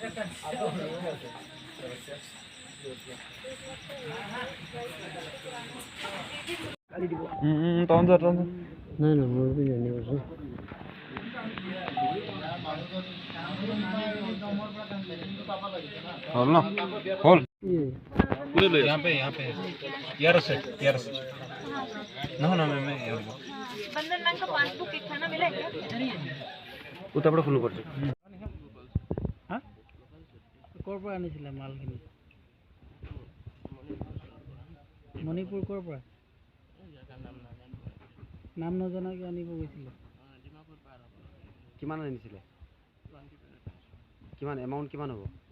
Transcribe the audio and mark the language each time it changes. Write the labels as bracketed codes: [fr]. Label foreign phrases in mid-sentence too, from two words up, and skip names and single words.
[as] নাই নাই মই জানি আছোঁ। হল না হল [hi] यहाँ पे यार से ना मैं बंधन बैंक का पासबुक एक खाना मिला है क्या? [as] উত্তৰ ফোন কৰিছে। ক'ৰ পৰা আনিছিলে মালখিনি? মণিপুৰ ক'ৰ পৰা? নাম নজনাকৈ আনিব গৈছিলে। কিমান আনিছিলে? কিমান এমাউণ্ট কিমান হ'ব?